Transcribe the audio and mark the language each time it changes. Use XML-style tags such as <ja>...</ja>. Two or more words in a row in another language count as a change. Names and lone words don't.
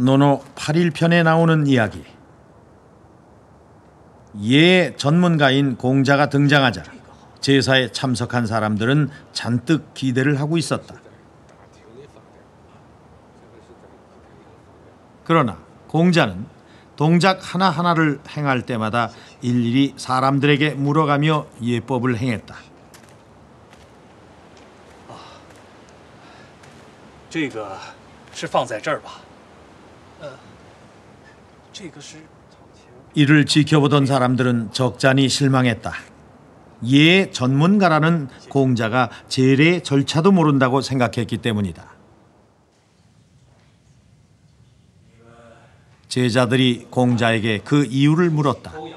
<ko>노노 8일편에 나오는 이야기. 예 전문가인 공자가 등장하자 제사에 참석한 사람들은 잔뜩 기대를 하고 있었다. 그러나 공자는 동작 하나하나를 행할 때마다 일일이 사람들에게 물어가며 예법을 행했다.</ko> <zh>这个是放在这儿吧？这个是</zh> <ko>이를 지켜보던 사람들은 적잖이 실망했다. 예 전문가라는 공자가 제례 절차도 모른다고 생각했기 때문이다. 제자들이 공자에게 그 이유를 물었다.</ko>